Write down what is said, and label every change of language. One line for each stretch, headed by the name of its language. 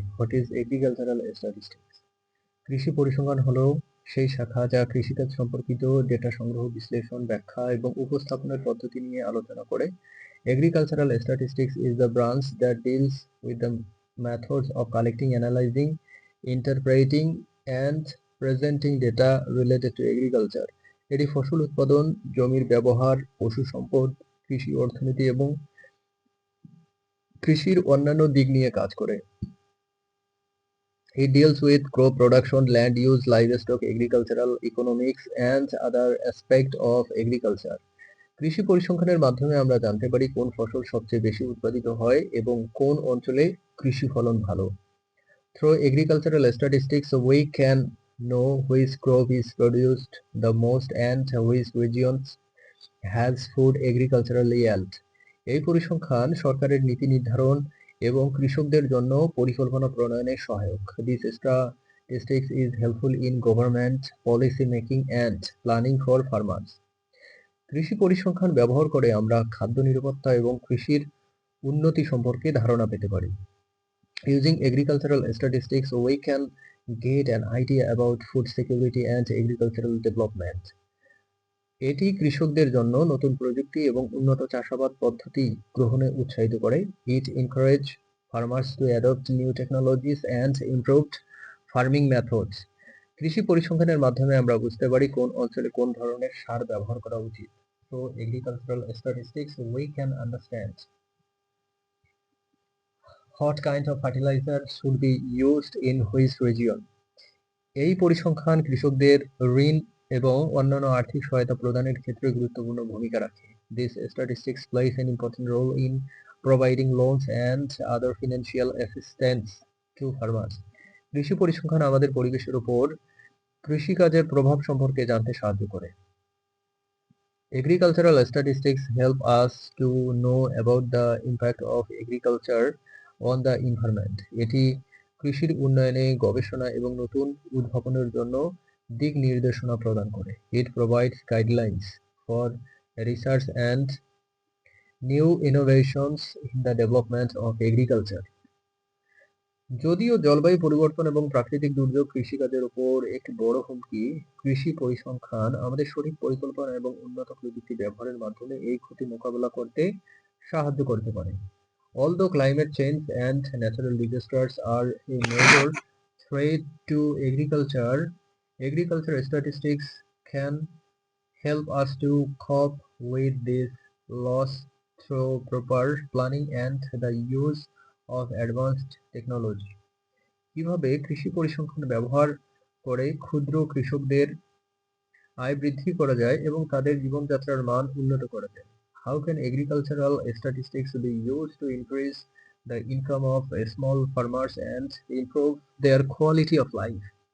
English: What is agricultural statistics?
Bangla: কৃষি পরিসংখ্যান হলো সেই শাখা যা কৃষিকাজ সম্পর্কিত ডেটা সংগ্রহ, বিশ্লেষণ, ব্যাখ্যা এবং উপস্থাপনের পদ্ধতি নিয়ে আলোচনা করে।
English: Agricultural statistics is the branch that deals with the methods of collecting, analyzing, interpreting and presenting data related to agriculture.
Bangla: এটি ফসল উৎপাদন, জমির ব্যবহার, পশু সম্পদ, কৃষি অর্থনীতি এবং কৃষির অন্যান্য দিক নিয়ে কাজ করে।
English: It deals with crop production, land use, livestock, agricultural economics and other aspects of agriculture.
Bangla: কৃষি পরিসংখ্যানের মাধ্যমে আমরা জানতে পারি কোন ফসল সবচেয়ে বেশি উৎপাদিত হয় এবং কোন অঞ্চলে কৃষি ফলন ভালো।
English: Through agricultural statistics, we can know which crop is produced the most and which regions has food agricultural yield.
Bangla: এই পরিসংখ্যান সরকারের নীতি নির্ধারণ এবং কৃষকদের জন্য পরিকল্পনা প্রণয়নে সহায়ক।
English: This statistics is helpful in government policy making and planning for farmers.
Bangla: কৃষি পরিসংখ্যান ব্যবহার করে আমরা খাদ্য নিরাপত্তা এবং কৃষির উন্নতি সম্পর্কে ধারণা পেতে পারি।
English: Using agricultural statistics, we can get an idea about food security and agricultural development.
Bangla: এটি কৃষকদের জন্য নতুন প্রযুক্তি এবং উন্নত চাষাবাদ পদ্ধতি গ্রহণে উৎসাহিত করে।
English: It encourage farmers to adopt new technologies and improved farming methods.
Bangla: কৃষি পরিসংখ্যানের মাধ্যমে আমরা বুঝতে পারি কোন অঞ্চলে কোন ধরনের সার ব্যবহার করা উচিত।
English: So agricultural statistics, we can understand what kind of fertilizer should be used in which region.
Bangla: এই পরিসংখ্যান কৃষকদের ঋণ এবং অন্যান্য আর্থিক সহায়তা প্রদানের ক্ষেত্রে গুরুত্বপূর্ণ ভূমিকা রাখে।
English: This statistics plays an important role in providing loans and other financial assistance to farmers.
Bangla: কৃষি পরিসংখ্যান আমাদের পরিবেশের উপর কৃষিকাজের প্রভাব সম্পর্কে জানতে সাহায্য করে।
English: Agricultural statistics help us to know about the impact of agriculture on the environment.
Bangla: এটি কৃষির উন্নয়নে গবেষণা এবং নতুন উদ্ভাবনের জন্য দিক নির্দেশনা প্রদান করে।
English: It provides guidelines for research and new innovations in the development of agriculture.
Bangla: যদিও জলবায়ু পরিবর্তন এবং প্রাকৃতিক দুর্যোগ কৃষিকাজের উপর একটি বড় হুমকি, কৃষি পরিসংখ্যান আমাদের সঠিক পরিকল্পনা এবং উন্নত প্রযুক্তি ব্যবহারের মাধ্যমে এই ক্ষতি মোকাবেলা করতে সাহায্য করতে পারে।
English: Although climate change and natural disasters are a major threat to agriculture, agriculture statistics can help us to cope with this loss through proper planning and the use of advanced technology.
Bangla: কিভাবে কৃষি পরিসংখ্যান ব্যবহার করে ক্ষুদ্র কৃষকদের আয় বৃদ্ধি করা যায় এবং তাদের জীবনযাত্রার মান উন্নত করা যায়?
English: How can agricultural statistics be used to increase the income of small farmers and improve their quality of life?